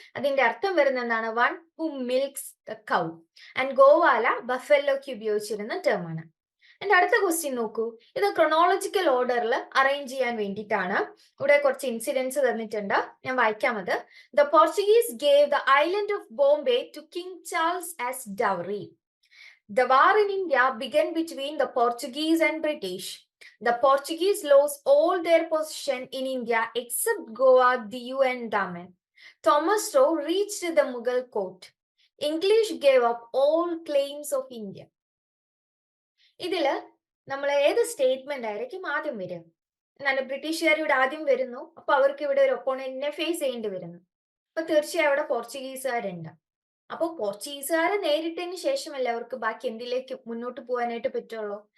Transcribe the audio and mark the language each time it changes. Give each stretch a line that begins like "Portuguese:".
Malayalam: അതിന്റെ അർത്ഥം വരുന്ന എന്താണ്?
English: One who milks the cow.
Malayalam: And ഗോവാല ബഫലോക്ക് ഉപയോഗിച്ചിരുന്ന ടേം ആണ്. എന്റെ അടുത്ത ക്വസ്റ്റ്യൻ നോക്കൂ. ഇത് ക്രൊണോളജിക്കൽ ഓർഡറിൽ അറേഞ്ച് ചെയ്യാൻ വേണ്ടിയിട്ടാണ്. ഇവിടെ കുറച്ച് ഇൻസിഡൻസ് തന്നിട്ടുണ്ട്, ഞാൻ വായിക്കാം അത്.
English: The Portuguese gave the island of Bombay to King Charles as dowry. The war in India began between the Portuguese and British. The Portuguese lost all their possession in India except Goa, Diu and Daman. Thomas Roe reached the Mughal court. English gave up all claims of India.
Malayalam: ഇതില് നമ്മൾ ഏത് statement ആയിരിക്കും ആദ്യം വരിക? എന്നാണ് ബ്രിട്ടീഷുകാർ ഇവിടെ ആദ്യം വരുന്നു, അപ്പൊ അവർക്ക് ഇവിടെ ഒരു ഒപ്പോണന്റിനെ ഫേസ് ചെയ്യേണ്ടി വരുന്നു. അപ്പൊ തീർച്ചയായും അവിടെ പോർച്ചുഗീസുകാരുണ്ട്. അപ്പൊ പോർച്ചുഗീസുകാരെ നേരിട്ടതിന് ശേഷമല്ലേ അവർക്ക് ബാക്കി എന്തിലേക്ക് മുന്നോട്ട് പോകാനായിട്ട് പറ്റുള്ളൂ.